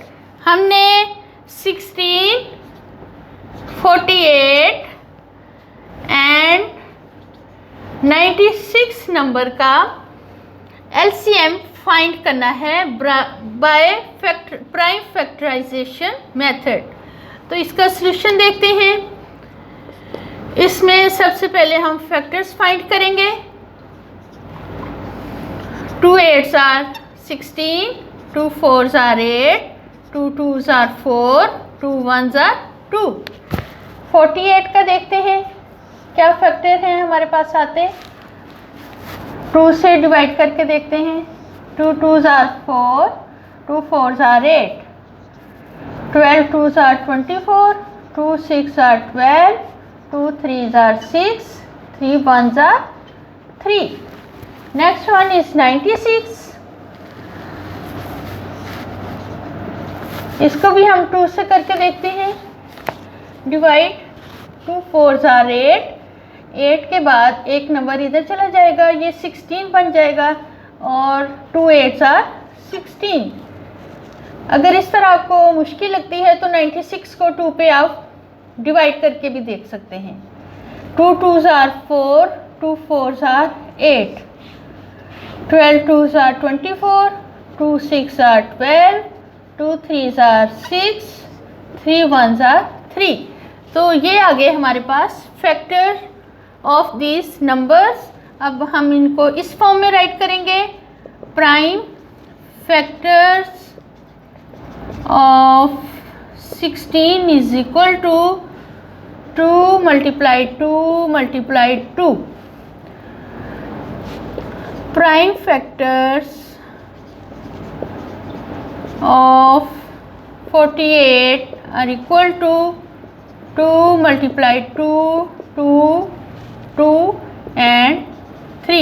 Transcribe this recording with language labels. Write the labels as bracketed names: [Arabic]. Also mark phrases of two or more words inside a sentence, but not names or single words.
[Hindi] हमने 16, 48 एंड 96 नंबर का LCM फाइंड करना है [English] by prime factorization method. [Hindi] तो इसका सॉल्यूशन देखते हैं। इसमें सबसे पहले हम [English] factors find [Hindi] करेंगे। [English] 2 8s are 16, 2 4s are 8, 2 2s are 4, 2 1s are 2। [Hindi] 48 का देखते हैं क्या फैक्टर हैं हमारे पास आते। 2 से डिवाइड करके देखते हैं। [English] 2 2s are 4, 2 4s are 8, 12 2s are 24, 2 6 are 12, 2 3s are 6, 3 1s are 3. Next one is 96. [Hindi] इसको भी हम 2 से करके देखते हैं। डिवाइड [English] 2 4s are 8, [Hindi] 8 के बाद एक नंबर इधर चला जाएगा, ये 16 बन जाएगा और [English] 2 8s are 16। [Hindi] अगर इस तरह आपको मुश्किल लगती है तो 96 को 2 पे आप डिवाइड करके भी देख सकते हैं। [English] 2 2s are 4, 2 4s are 8, 12 2s are 24, 2 6 are 12, 2 3s are 6, 3 1s are 3। [Hindi] तो ये आ गए हमारे पास [English] factor of this numbers. [Hindi] अब हम इनको इस फॉर्म में राइट करेंगे। [English] prime factors of 16 is equal to 2 multiplied 2 multiplied 2. prime factors of 48 are equal to 2 multiplied 2, 2, 2 and 3.